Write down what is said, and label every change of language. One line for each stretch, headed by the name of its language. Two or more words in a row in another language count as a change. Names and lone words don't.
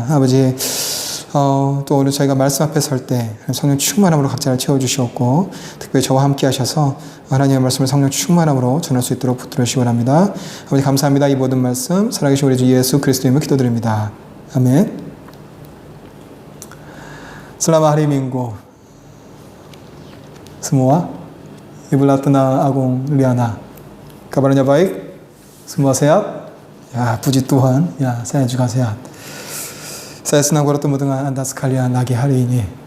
Korean: 아버지 또 오늘 저희가 말씀 앞에 설 때 성령 충만함으로 각자를 채워주시옵고, 특별히 저와 함께 하셔서 하나님의 말씀을 성령 충만함으로 전할 수 있도록 붙들어 주시기 원합니다. 아버지 감사합니다. 이 모든 말씀 살아계신 우리 주 예수 그리스도 이름으로 기도드립니다. 아멘.
Indonesian: Selamat hari Minggu semua. Ibu Latna, Agung, Liana, kabarnya baik? Semua sehat? Ya, puji Tuhan. Ya, saya juga sehat. Saya senang bertemu dengan Anda sekalian lagi hari ini.